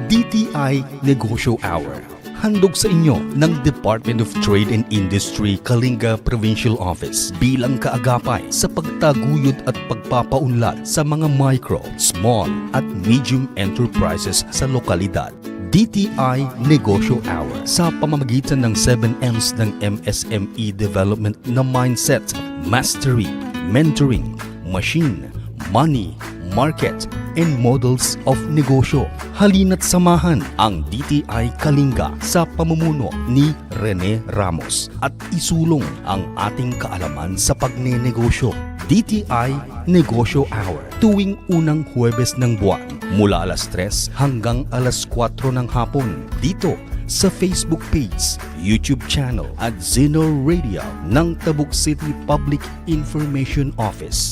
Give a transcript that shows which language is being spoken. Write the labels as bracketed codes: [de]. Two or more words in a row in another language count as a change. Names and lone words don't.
[tl] DTI Negosyo Hour. Handog sa inyo ng Department of Trade and Industry 𝐃𝐓𝐈 Provincial Office bilang kaagapay sa pagtaguyod at pagpapaunlad sa mga [en] micro, small [tl] at [en] medium enterprises [tl] sa lokalidad. DTI Negosyo Hour sa pamamagitan ng 7M's ng MSME Development na mindset, [en] mastery, mentoring, machine, money, market, and models of negosyo. [tl] Halina't samahan ang DTI Kalinga sa pamumuno ni Rene Ramos at isulong ang ating kaalaman sa pagnenegosyo. DTI Negosyo Hour tuwing unang Huwebes ng buwan mula alas 3 hanggang alas 4 ng hapon dito sa Facebook page, YouTube channel at Zeno Radio ng Tabuk City Public Information Office.